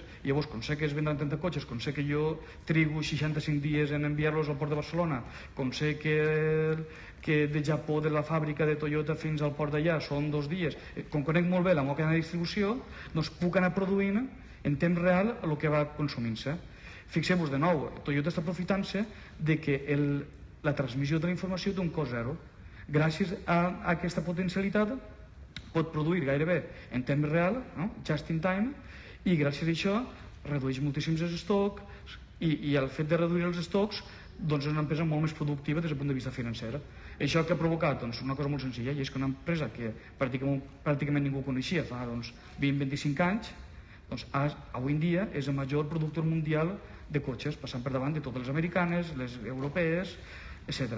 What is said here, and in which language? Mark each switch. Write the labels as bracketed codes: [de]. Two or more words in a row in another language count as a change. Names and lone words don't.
[ca] I llavors, com sé que es vendran 30 cotxes, com sé que jo trigo 65 dies en enviar-los al port de Barcelona, com sé que de Japó, de la fàbrica de Toyota fins al port d'allà són 2 dies, com conec molt bé la meva cadena de distribució, doncs puc anar produint en temps real el que va consumint-se. Fixeu-vos de nou, Toyota està aprofitant-se de que la transmissió de la informació té un cost zero. Gràcies a aquesta potencialitat pot produir gairebé en temps real, no? [en] Just in time, [ca] i gràcies a això redueix moltíssims els estocs i el fet de reduir els estocs doncs és una empresa molt més productiva des del punt de vista financer. Això que ha provocat doncs, una cosa molt senzilla, i és que una empresa que pràcticament ningú coneixia fa 20-25 anys, doncs avui en dia és el major productor mundial de cotxes, passant per davant de totes les americanes, les europees, etc.